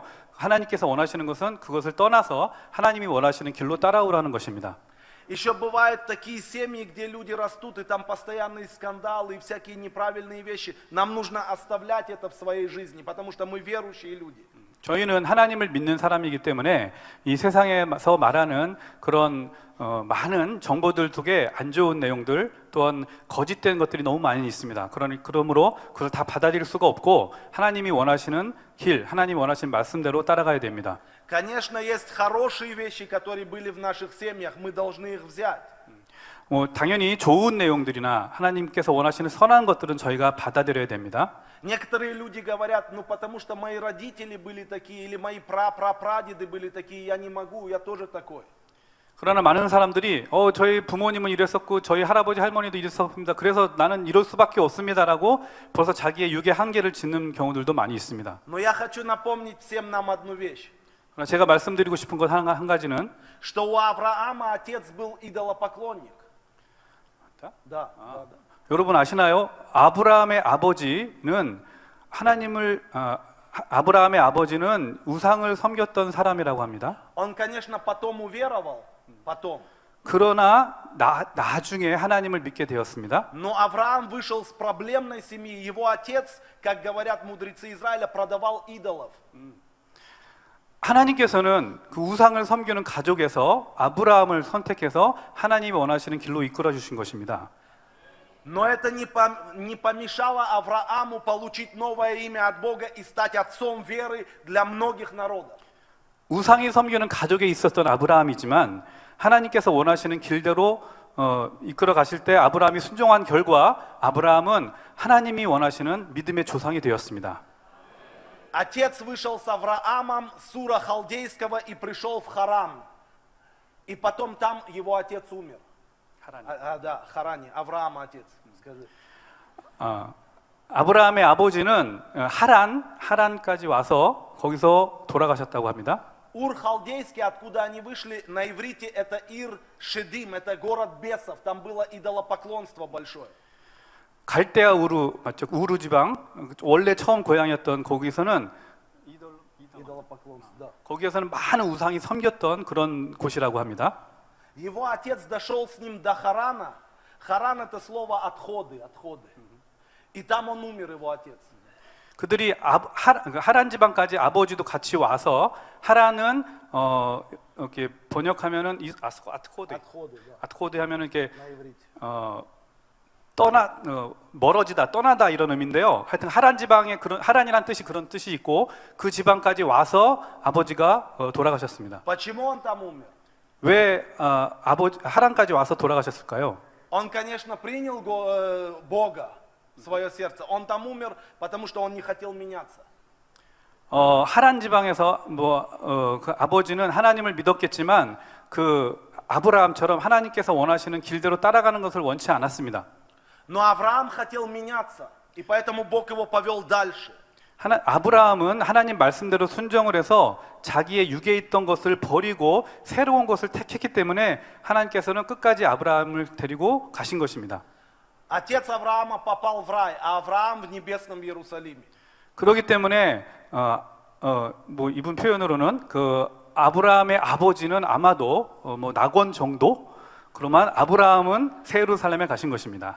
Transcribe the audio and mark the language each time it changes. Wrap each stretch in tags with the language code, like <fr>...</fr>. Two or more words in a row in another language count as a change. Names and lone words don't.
<ko>하나님께서 원하시는 것은 그것을 떠나서 하나님이 원하시는 길로 따라오라는 것입니다.</ko> <ru>Еще бывают такие семьи, где люди растут, и там постоянные скандалы и всякие неправильные вещи. Нам нужно оставлять это в своей жизни, потому что мы верующие люди.</ru> <ko>저희는 하나님을 믿는 사람이기 때문에 이 세상에서 말하는 그런 많은 정보들 속에 안 좋은 내용들 또한 거짓된 것들이 너무 많이 있습니다. 그러므로 그걸 다 받아들일 수가 없고 하나님이 원하시는 길, 하나님이 원하시는 말씀대로 따라가야 됩니다.</ko> <ru>Конечно, есть хорошие вещи, которые были в наших семьях, мы должны их взять.</ru> <ko>당연히 좋은 내용들이나 하나님께서 원하시는 선한 것들은 저희가 받아들여야 됩니다.</ko> <ru>Некоторые люди говорят: ну потому что мои родители были такие, или мои прапрапрадеды были такие, я не могу, я тоже такой.</ru> <ko>그러나 많은 사람들이 저희 부모님은 이랬었고 저희 할아버지 할머니도 이랬었습니다. 그래서 나는 이럴 수밖에 없습니다라고 벌써 자기의 육의 한계를 짓는 경우들도 많이 있습니다.</ko> <ru>Но я хочу напомнить всем нам одну вещь.</ru> <ko>그러나 제가 말씀드리고 싶은 것 한 가지는</ko> <ru>Что у Авраама отец был идолопоклонник. Да.</ru> <ko>여러분 아시나요? 아브라함의 아버지는 아브라함의 아버지는 우상을 섬겼던 사람이라고 합니다.</ko> <ru>Он, конечно, потом уверовал, потом.</ru> <ko>그러나 나중에 하나님을 믿게 되었습니다.</ko> <ru>Но Авраам вышел с проблемной семьи. Его отец, как говорят мудрецы Израиля, продавал идолов.</ru> <ko>하나님께서는 그 우상을 섬기는 가족에서 아브라함을 선택해서 하나님이 원하시는 길로 이끌어 주신 것입니다.</ko> <ru>Но это не помешало Аврааму получить новое имя от Бога и стать отцом веры для многих народов.</ru> <ko>우상이 섬기는 가족에 있었던 아브라함이지만 하나님께서 원하시는 길대로 이끌어 가실 때 아브라함이 순종한 결과 아브라함은 하나님이 원하시는 믿음의 조상이 되었습니다.</ko> <ru>Отец вышел с Авраамом с Ура Халдейского и пришел в Харан. И потом там его отец умер. Да, Харане, Авраама отец. Скажи.</ru> <ko>아브라함의 아버지는 하란까지 와서 거기서 돌아가셨다고 합니다.</ko> <ru>Ур Халдейский, откуда они вышли, на иврите это</ru> <he>עיר שדים,</he> <ru>это город бесов. Там было идолопоклонство большое.</ru> <ko>갈대아 우루 맞죠? 우루 지방 원래 처음 고향이었던 거기서는</ko> <ru>Идолопоклонство, да.</ru> <ko>거기에서는 많은 우상이 섬겼던 그런 곳이라고 합니다.</ko> <ru>Его отец дошел с ним до Харана. Харан это слово отходы. И там он умер, его отец.</ru> <ko>그들이 하란 지방까지 아버지도 같이 와서 하란은 이렇게 번역하면은 아트코드</ko> <ru>Отходы, да,</ru> <ko>아트코드 하면은 이렇게</ko> <ru>на иврите.</ru> <ko>멀어지다 떠나다 이런 의미인데요. 하여튼 하란 지방에 그런 하란이란 뜻이 그런 뜻이 있고 그 지방까지 와서 아버지가 돌아가셨습니다.</ko> <ru>Почему он там умер?</ru> <ko>왜 하란까지 와서 돌아가셨을까요?</ko> <ru>Он, конечно, принял Бога в свое сердце. Он там умер, потому что он не хотел меняться.</ru> <ko>하란 지방에서 그 아버지는 하나님을 믿었겠지만 그 아브라함처럼 하나님께서 원하시는 길대로 따라가는 것을 원치 않았습니다.</ko> <ru>Но Авраам хотел меняться, и поэтому Бог его повел дальше.</ru> <ko>아브라함은 하나님 말씀대로 순종을 해서 자기의 육에 있던 것을 버리고 새로운 것을 택했기 때문에 하나님께서는 끝까지 아브라함을 데리고 가신 것입니다.</ko> <ru>Отец Авраама попал в рай, а Авраам в небесном Иерусалиме.</ru> <ko>그렇기 때문에 이분 표현으로는 그 아브라함의 아버지는 아마도 낙원 정도 그러면 아브라함은 새 예루살렘에 가신 것입니다.</ko>